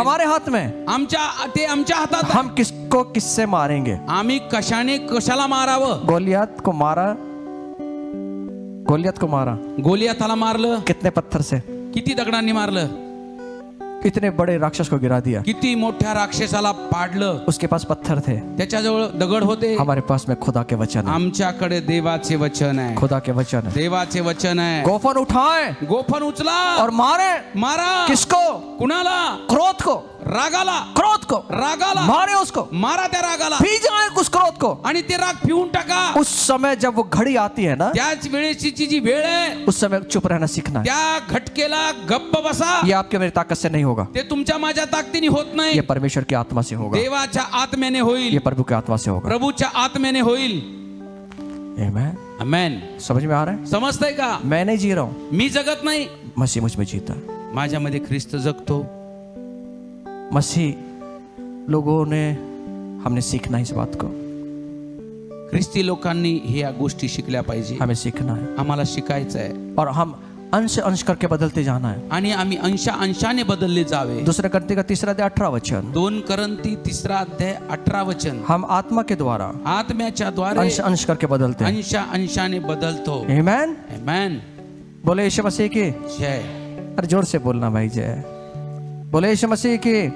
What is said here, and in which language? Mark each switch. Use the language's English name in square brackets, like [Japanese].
[Hindi] हमारे हाथ में, [Marathi] आमच्या हातात आहे. [Hindi] हम किसको किससे मारेंगे. [Marathi] आम्ही कशाला मारावं. [Hindi] गोलियत को मारा. [Marathi] गोलियाथाला मारलं. [Hindi] कितने पत्थर से. [Marathi] किती दगडांनी मारलं. [Hindi] इतने बड़े राक्षस को गिरा दिया. [Marathi] किती मोठ्या राक्षसाला पाडलं. [Hindi] उसके पास पत्थर थे, [Marathi] त्याच्याजवळ दगड होते. [Hindi] हमारे पास में खुदा के वचन है. [Marathi] आमच्याकडे देवाचे वचन आहे. [Hindi] खुदा के वचन है. [Marathi] देवाचे वचन आहे. [Hindi] गोफन उठाए [Marathi] गोफन उचला [Hindi] और मारे. [Marathi] मारा. [Hindi] किसको. [Marathi] कुणाला. [Hindi] क्रोध को. [Marathi] रागाला. [Hindi] क्रोध को [Marathi] रागाला. [Hindi] मारे. उसको [Marathi] मारा त्या रागाला. [Hindi] पी जाए उस क्रोध को. [Marathi] आणि ते राग पिऊन टाका. [Hindi] उस समय जब वो घड़ी आती है ना, [Marathi] त्याच वेळेची जी वेळ आहे, [Hindi] उस समय चुप रहना सीखना है. [Marathi] त्या घटकेला गप्प बसा. [Hindi] ये आपके मेरी ताकत से नहीं होगा. [Marathi] ते तुमच्या माझ्या ताकदीने होत नाही. [Hindi] ये परमेश्वर की आत्मा से होगा. [Marathi] देवाच्या आत्म्याने होईल. [Hindi] ये प्रभु की आत्मा से होगा. [Marathi] प्रभूच्या आत्म्याने होईल. [Hindi] आमेन. [Marathi] आमेन. [Hindi] समझ में आ रहा है. [Marathi] समजतंय का. [Hindi] मैं नहीं जी रहा हूं, [Marathi] मी जगत नाही, [Hindi] मसीह मुझ में जीता. [Marathi] माझ्यामध्ये ख्रिस्त जगतो. [Hindi] मसीह लोगों ने, हमने सीखना इस बात को. [Marathi] ख्रिस्ती लोकांनी ह्या गोष्टी शिकल्या पाहिजे. [Hindi] हमें सीखना है [Marathi] आम्हाला शिकायचं आहे [Hindi] और हम अंश अंश करके बदलते जाना है. [Marathi] आणि आम्ही अंशाने बदलले जावे. [Hindi] दूसरे करते का 3 अध्याय 18 वचन. [Marathi] 2 करंती 3 अध्याय 18 वचन. [Hindi] हम आत्मा के द्वारा [Marathi] आत्म्याच्या द्वारे [Hindi] अंश अंश करके बदलते हैं. [Marathi] अंशाने बदलतो. [Hindi] आमेन. [Marathi] आमेन. [Hindi] बोले यीशु मसीह की जय. अरे जोर से बोलना भाई जय. बोले यीशु मसीह की